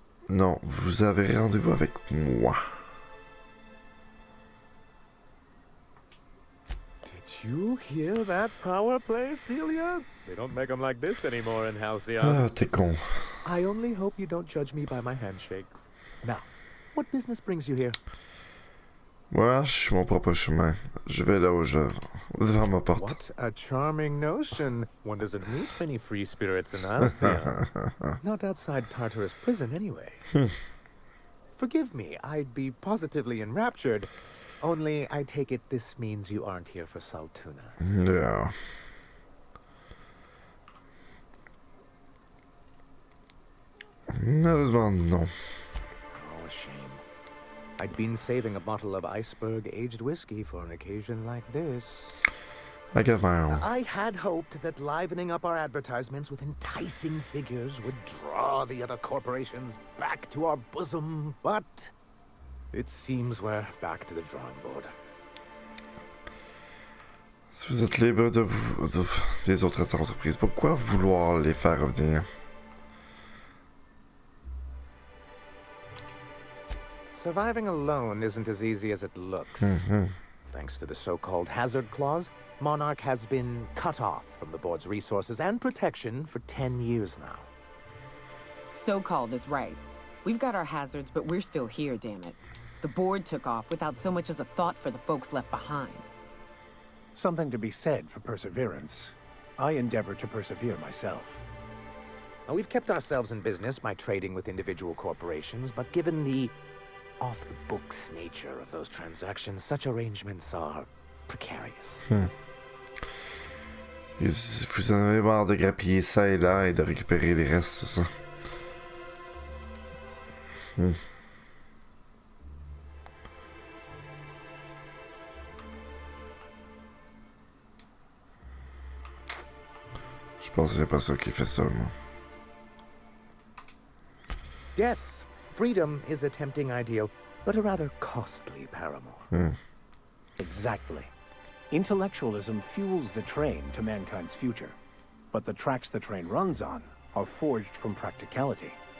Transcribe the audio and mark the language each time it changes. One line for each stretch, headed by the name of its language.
French: Non, vous avez rendez-vous avec moi.
English: Did you hear that power play, Celia? They don't make them like this anymore in Halcyon.
French: Ah, t'es con.
English: I only hope you don't judge me by my handshake. Now, what business brings you here?
French: Moi, je suis mon propre chemin. Je vais là où je veux, devant ma porte.
English: What a charming notion. One doesn't meet many free spirits in Halcyon. Not outside Tartarus prison, anyway. Forgive me, I'd be positively enraptured. Only, I take it this means you aren't here for Saltuna. Yeah.
French: Malheureusement, non.
English: Oh, a shame. I'd been saving a bottle of iceberg-aged whiskey for an occasion like this. I get my own. I had hoped that livening up our advertisements with enticing figures would draw the other corporations back to our bosom, but it seems we're back to the drawing board.
French: Si vous êtes libre des autres entreprises, pourquoi vouloir les faire revenir?
English: Surviving alone isn't as easy as it looks. Thanks to the so-called hazard clause, Monarch has been cut off from the board's resources and protection for 10 years now. So-called is right. We've got our hazards, but we're still here, damn it. The board took off without so much as a thought for the folks left behind. Something to be said for perseverance. I endeavor to persevere myself. Now, we've kept ourselves in business by trading with individual corporations, but given the off-the-books nature of those transactions, such arrangements are precarious.
French: Vous en avez marre de grappiller ça et là et de récupérer les restes, c'est ça? Je pense que c'est pas ça qui fait ça, moi.
English: Yes, freedom is a tempting ideal, but a rather costly paramour. Exactly. Intellectualism fuels the train to mankind's future, but the tracks the train runs on are forged from practicality.